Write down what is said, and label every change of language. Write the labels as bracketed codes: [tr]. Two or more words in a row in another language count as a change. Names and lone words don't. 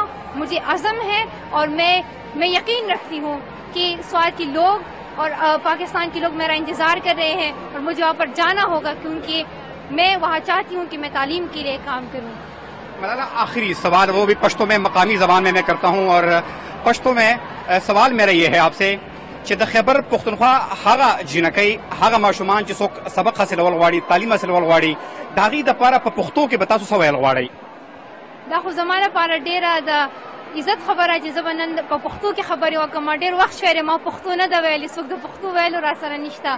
[ur] مجھے عزم ہے اور میں یقین رکھتی ہوں کہ سوات کے لوگ اور پاکستان کے لوگ میرا انتظار کر رہے ہیں اور مجھے وہاں پر جانا ہوگا, کیونکہ میں وہاں چاہتی ہوں کہ میں تعلیم کے لیے کام کروں. ملالا آخری سوال وہ بھی پشتو میں, مقامی زبان میں کرتا ہوں, اور پشتو میں سوال میرا یہ ہے آپ سے [ps] چې د خیبر پښتونخوا هغه جنکۍ, هغه ماشومان چې څوک سبق حاصلول غواړي, تعلیم حاصلول غواړي, د هغې دپاره په پښتو کې به تاسو څه ویل غواړئ؟ دا خو زما لپاره ډېره د عزت خبره چې زه به نن په پښتو کې خبرې وکړم. ډېر وخت شوی ما پښتو نه ده ویلې, څوک د پښتو ویلو را سره نشته.